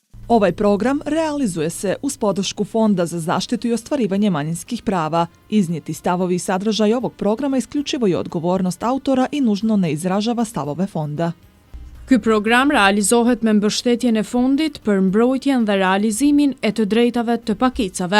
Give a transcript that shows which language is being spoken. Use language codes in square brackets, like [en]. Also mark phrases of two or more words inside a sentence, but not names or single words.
[sr] Ovaj program realizuje se uz podršku Fonda za zaštitu i ostvarivanje manjinskih prava. Iznijeti stavovi i sadržaj ovog programa isključivo je odgovornost autora i nužno ne izražava stavove fonda. [sq] Ky program realizohet me mbështetjen e Fondit për mbrojtjen dhe realizimin e të drejtave të pakicave.